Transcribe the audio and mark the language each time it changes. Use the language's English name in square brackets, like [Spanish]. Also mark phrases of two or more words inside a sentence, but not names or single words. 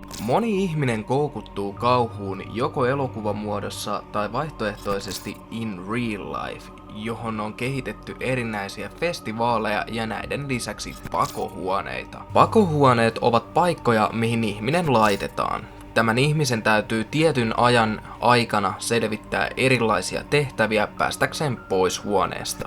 [Finnish] Moni ihminen koukuttuu kauhuun joko elokuvan muodossa tai vaihtoehtoisesti [English] in real life, [Finnish] johon on kehitetty erinäisiä festivaaleja ja näiden lisäksi pakohuoneita. Pakohuoneet ovat paikkoja, mihin ihminen laitetaan. Tämän ihmisen täytyy tietyn ajan aikana selvittää erilaisia tehtäviä päästäkseen pois huoneesta.